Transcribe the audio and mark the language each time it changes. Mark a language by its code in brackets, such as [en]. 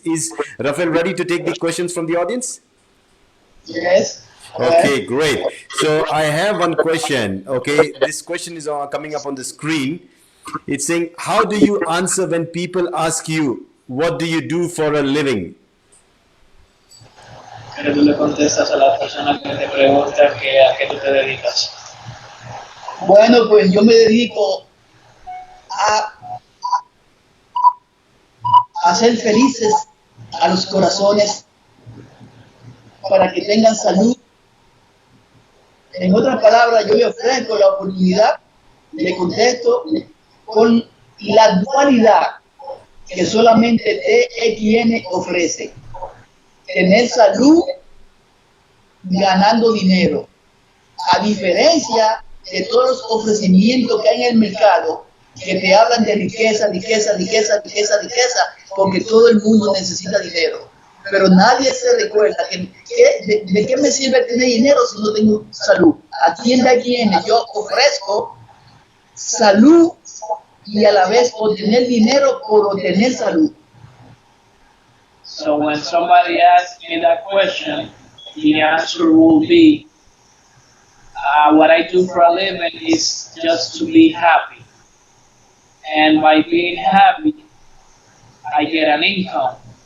[en] Is Rafael ready to take the questions from the audience? Yes. Okay, great. So I have one question. Okay, this question is coming up on the screen. It's saying, how do you answer when people ask you, what do you do for a living? [es] Que tú le contestas a la persona que te pregunta que a qué tú te dedicas. Bueno, pues yo me dedico a hacer felices a los corazones para que tengan salud. En otras palabras, yo le ofrezco la oportunidad, le contesto con la dualidad que solamente TXN ofrece. Tener salud ganando dinero. A diferencia de todos los ofrecimientos que hay en el mercado, que te hablan de riqueza, riqueza, riqueza, riqueza, riqueza, porque todo el mundo necesita dinero. Pero nadie se recuerda de qué me sirve tener dinero si no tengo salud. Aquí en DXN yo ofrezco salud y a la vez obtener dinero por obtener salud. [en] So when somebody asks me that question, the answer will be, what I do for a living is just to be happy. And by being happy, I get an income.